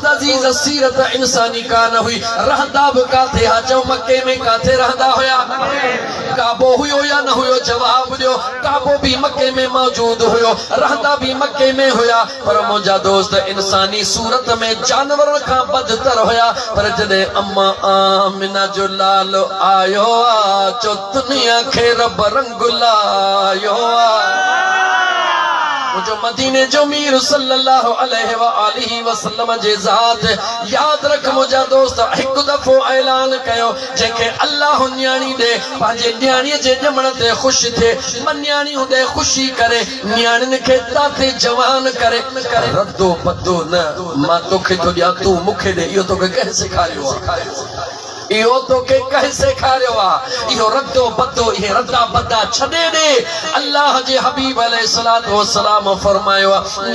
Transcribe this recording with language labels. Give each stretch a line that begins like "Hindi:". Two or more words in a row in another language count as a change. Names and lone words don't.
Sindhi: अज़ीज़ सीरत इंसानी कान हुई रहंदा बि काथे हा चओ मके में काथे रहंदा हुया काबो हुयो या न हुयो जवाब ॾियो काबो भी मके में मौजूद हुयो रहंदा भी मके में हुया पर मुंहिंजा दोस्त इंसानी सूरत में जानवर खां बदतर हुया पर जॾहिं अम्मा आमिना जो लाल आयो आ चो दुनिया खे रब रंग लायो जो मदीने जो मीर
Arabic: صلى الله عليه وآله وسلم
Sindhi: जे ज़ात याद रख मुंहिंजा दोस्त हिकु दफ़ो ऐलान कयो जंहिंखे अल्लाह न्याणी ॾे पंहिंजे न्याणीअ जे ॼमण ते ख़ुशि थिए न्याणियूं ॾे ख़ुशी करे न्याणियुनि खे ताते जवान करे रद्दो पतो न मां तोखे थो ॾियां तूं मूंखे ॾे इहो तोखे कंहिं सेखारियो आहे इहो तोखे कंहिं सेखारियो आहे इहो रद्दो पतो इहे रद्दा बद्दा छॾे ॾे अल्लाह जे हबीब
Arabic: عليه الصلاة والسلام
Sindhi: फरमायो आहे